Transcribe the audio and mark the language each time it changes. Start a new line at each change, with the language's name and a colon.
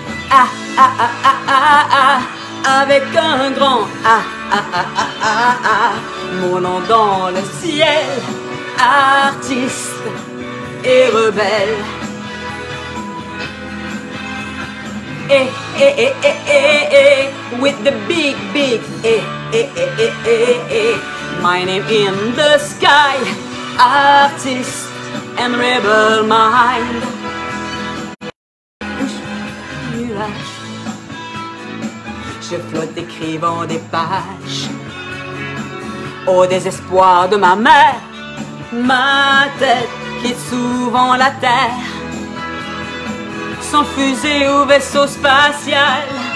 French: Ah, ah, ah, ah, ah, ah, avec un grand ah, ah, ah, ah, ah, ah, mon nom dans le ciel, artiste et rebelle.
English: Eh, eh, eh, eh, eh, eh, with the big, big, eh, eh, eh, eh, eh, eh, my name in the sky, artist and rebel mind.
French: Je flotte écrivant des pages au désespoir de ma mère, ma tête quitte souvent la terre. Sans fusée ou vaisseau spatial,